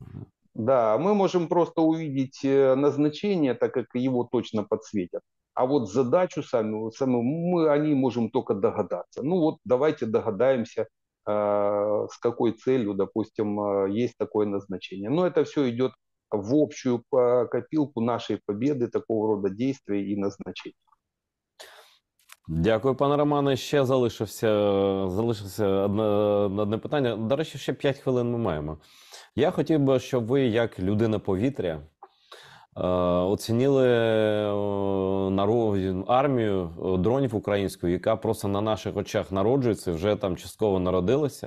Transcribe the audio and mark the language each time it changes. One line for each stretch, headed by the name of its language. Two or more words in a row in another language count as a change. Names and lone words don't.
Russian: да, мы можем просто увидеть назначение, так как его точно подсветят. А вот задачу мы о ней можем только догадаться. Ну вот давайте догадаемся, с какой целью, допустим, есть такое назначение. Но это все идет в общую копилку нашей победы, такого рода действий и назначений.
Ukrainian: Дякую, пане Романе. Ще залишився одне питання. До речі, ще 5 хвилин ми маємо. Я хотів би, щоб ви, як людина повітря, оцініли армію дронів української, яка просто на наших очах народжується, вже там частково народилася.